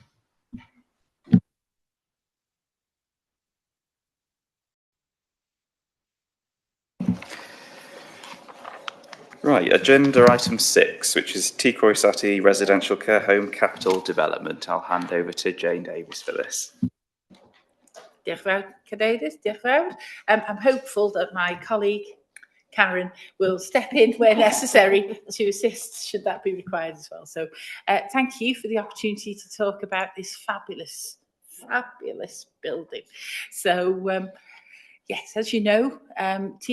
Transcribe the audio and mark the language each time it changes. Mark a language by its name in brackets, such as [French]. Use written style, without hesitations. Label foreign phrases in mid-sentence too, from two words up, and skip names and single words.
[English] Right, agenda item 6, which is T. Croisati Residential Care Home Capital Development. I'll hand over to Jane Davies for this. [Welsh] Diolch fawr, Cadeirydd, diolch fawr. [English] I'm hopeful that my colleague Karen will step in where necessary to assist should that be required as well. So thank you for the opportunity to talk about this fabulous building. So yes, as you know, T.